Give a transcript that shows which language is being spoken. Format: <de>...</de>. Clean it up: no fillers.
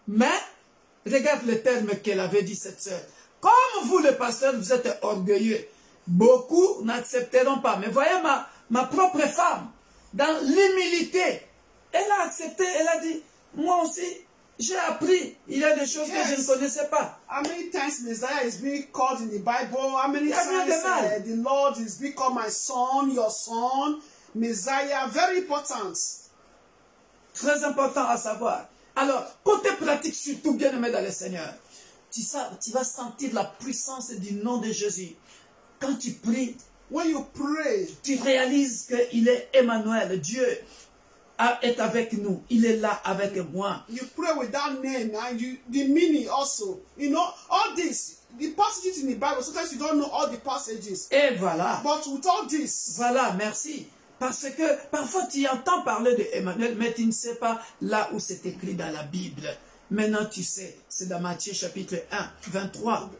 <fr>Mais, regarde le terme qu'elle avait dit, cette sœur. Comme vous, les pasteurs, vous êtes orgueilleux. Beaucoup n'accepteront pas. Mais voyez ma propre femme, dans l'humilité, elle a accepté, elle a dit, moi aussi, j'ai appris. Il y a des choses que je ne connaissais pas.</fr> <en>How many times Messiah is being called in the Bible? How many times the Lord is being called my son, your son? Messiah, very important.</en> <fr>Très important à savoir. Alors, côté pratique, surtout bien-aimé dans le Seigneur, tu vas sentir la puissance du nom de Jésus. Quand tu pries,</fr> <en>when you pray,</en> <fr>tu réalises qu'il est Emmanuel, Dieu est avec nous. Il est là avec moi.</fr> <en>You pray with that name and the meaning also. You know, all this, the passages in the Bible, sometimes you don't know all the passages.</en> <fr>Et voilà.</fr> <en>But with all this.</en> <fr>Voilà, merci. Parce que parfois tu entends parler de Emmanuel, mais tu ne sais pas là où c'est écrit dans la Bible. Maintenant tu sais, c'est dans Matthieu chapitre 1, 23.</fr>